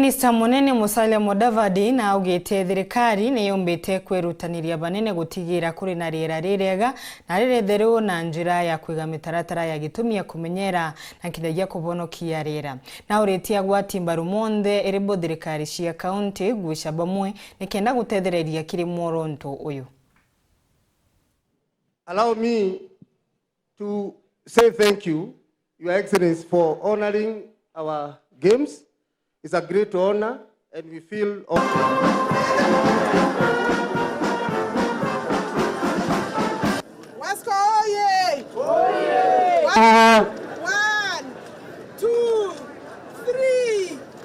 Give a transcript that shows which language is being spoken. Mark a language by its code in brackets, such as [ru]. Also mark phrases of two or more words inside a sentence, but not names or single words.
[mer] Minister munene MUSALIA MUDAVADI na augite thirikari ni yumbite kwirutaniria banene gutigira kuri na riera rirega na riretheru na njira ya kwiga mitaratara ya gitumia kumenyera na kinyagia kubonokia riera na uritia gwatimba rumonde eribo thirikari cia county gwisha bamwe nikenda gutethereria kiri moronto uyu. [en] Allow me to say thank you, Your Excellency, for honoring our games. It's a great honor, and we feel honored. One, two, three.